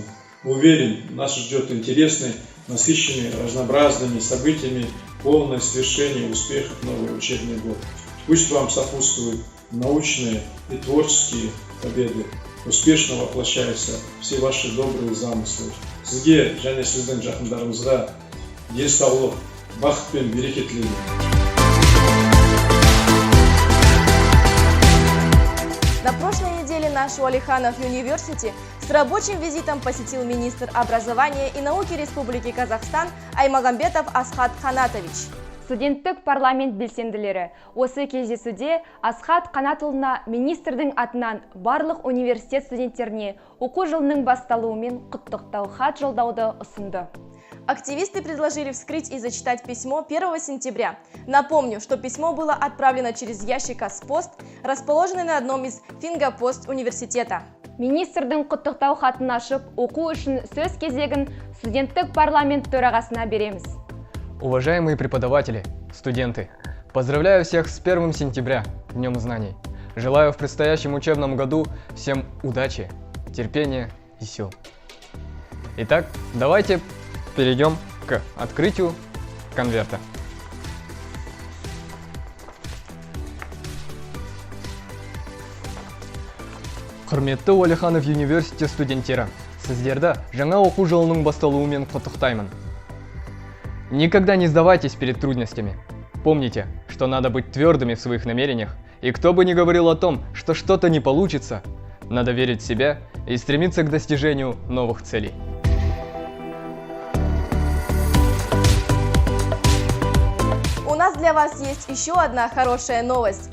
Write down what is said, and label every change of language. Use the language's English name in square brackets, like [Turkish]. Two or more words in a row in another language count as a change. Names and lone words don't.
[Russian] Уверен, нас ждет интересный, насыщенный разнообразными событиями, полное свершение успехов новый учебный год. Пусть вам сопутствуют научные и творческие победы. Успешно воплощаются все ваши добрые замыслы. [Kazakh] Сізге және сіздің жақындарыңызға денсаулық, бақыт пен береке тілеймін. [Russian] На прошлой неделе наш Уәлиханов университет с рабочим визитом посетил министр образования и науки Республики Казахстан Аймагамбетов Асхат Қанатович. [Kazakh] Студенттік парламент белсенділері осы кездесуде Асхат Қанатұлына министрдің атынан барлық университет студенттеріне оқу жылының басталуымен құттықтау хат жолдауды ұсынды. [Russian] Активисты предложили вскрыть и зачитать письмо 1 сентября. Напомню, что письмо было отправлено через ящик Казпост, расположенный на одном из фингопост университета. [Kazakh] Министрдің құттықтау хатын ашып, оқу үшін сөз кезегін студенттік парламент төрағасына береміз. [Russian] Уважаемые преподаватели, студенты, поздравляю всех с 1 сентября, Днем знаний. Желаю в предстоящем учебном году всем удачи, терпения и сил. Итак, давайте перейдем к открытию конверта. [Kazakh] Құрметті Уәлиханов университет студенттері, сіздерді жаңа оқу жылының басталуымен құттықтаймын. [Russian] Никогда не сдавайтесь перед трудностями. Помните, что надо быть твердыми в своих намерениях, и кто бы ни говорил о том, что что-то не получится, надо верить в себя и стремиться к достижению новых целей. У нас для вас есть еще одна хорошая новость.